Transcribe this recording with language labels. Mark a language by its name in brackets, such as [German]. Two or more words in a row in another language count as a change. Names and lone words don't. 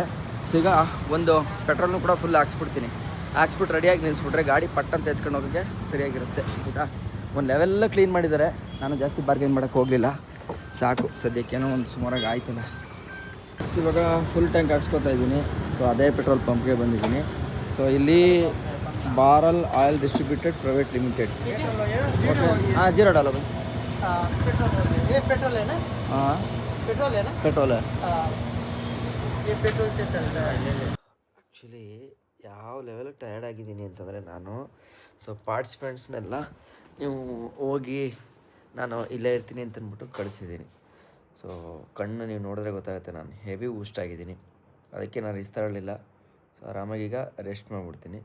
[Kannada] ಸೊ ಈಗ ಒಂದು ಪೆಟ್ರೋಲ್ನು ಕೂಡ ಫುಲ್ ಹಾಕ್ಸ್ಬಿಟ್ಟು ರೆಡಿಯಾಗಿ ನಿಲ್ಲಿಸ್ಬಿಟ್ರೆ ಗಾಡಿ ಪಟ್ಟಂತ ಎತ್ಕೊಂಡು ಹೋಗೋಕ್ಕೆ ಸರಿಯಾಗಿರುತ್ತೆ. ಆಯಿತಾ? ಒಂದು ಲೆವೆಲ್ಲ ಕ್ಲೀನ್ ಮಾಡಿದ್ದಾರೆ. ನಾನು ಜಾಸ್ತಿ ಬಾರ್ಗೇನ್ ಮಾಡೋಕ್ಕೆ ಹೋಗಲಿಲ್ಲ, ಸಾಕು ಸದ್ಯಕ್ಕೇನೋ ಒಂದು ಸುಮಾರಾಗಿ ಆಯ್ತಲ್ಲ. ಇವಾಗ [English] full tank [Kannada] ಹಾಕ್ಸ್ಕೊತಾ ಇದ್ದೀನಿ. ಸೊ ಅದೇ [English] petrol pump [Kannada] ಬಂದಿದ್ದೀನಿ. ಸೊ ಇಲ್ಲಿ ಬಾರಲ್ ಆಯಿಲ್ ಡಿಸ್ಟ್ರಿಬ್ಯೂಟೆಡ್ ಪ್ರೈವೇಟ್ ಲಿಮಿಟೆಡ್. [Hindi] हाँ जीरो डालो भाई. ये पेट्रोल है ना? हाँ पेट्रोल है ना? पेट्रोल है. ये पेट्रोल से चल रहा है. [Kannada] ಆ್ಯಕ್ಚುಲಿ ಯಾವ ಲೆವೆಲ್ [English] tired [Kannada] ಅಂತಂದರೆ ನಾನು, ಸೊ ಪಾರ್ಟಿಸಿಪೆಂಟ್ಸ್ನೆಲ್ಲ ನೀವು ಹೋಗಿ ನಾನು ಇಲ್ಲೇ ಇರ್ತೀನಿ ಅಂತಂದ್ಬಿಟ್ಟು ಕಳಿಸಿದ್ದೀನಿ. ಸೊ ಕಣ್ಣು ನೀವು ನೋಡಿದ್ರೆ ಗೊತ್ತಾಗುತ್ತೆ ನಾನು ಹೆವಿ ಆಗಿದ್ದೀನಿ. ಅದಕ್ಕೆ ನಾನು ರಿಸ್ಕ್ ತಗೊಳ್ಳಿಲ್ಲ. ಸೊ ಆರಾಮಾಗಿ ಈಗ ರೆಸ್ಟ್ ಮಾಡಿಬಿಡ್ತೀನಿ.